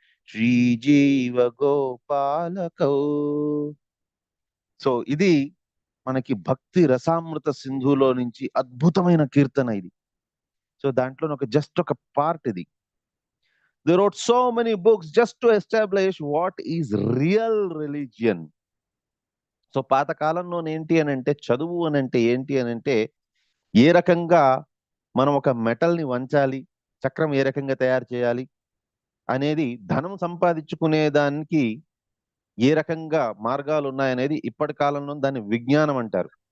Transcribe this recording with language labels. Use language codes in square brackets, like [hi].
[te] శ్రీజీవ గోపాలకౌ. So ఇది మనకి భక్తి రసామృత సింధులో నుంచి అద్భుతమైన కీర్తన ఇది. సో దాంట్లో జస్ట్ ఒక పార్ట్ ఇది. [en] They wrote so many books just to establish what is real religion. [te] So పాతకాలంలో ఏంటి అని అంటే, చదువు అని అంటే ఏంటి అని అంటే, ఏ రకంగా మనం ఒక మెటల్ని వంచాలి, చక్రం ఏ రకంగా తయారు చేయాలి అనేది, ధనం సంపాదించుకునే దానికి ఏ రకంగా మార్గాలు ఉన్నాయనేది ఇప్పటి కాలంలో దాన్ని విజ్ఞానం అంటారు.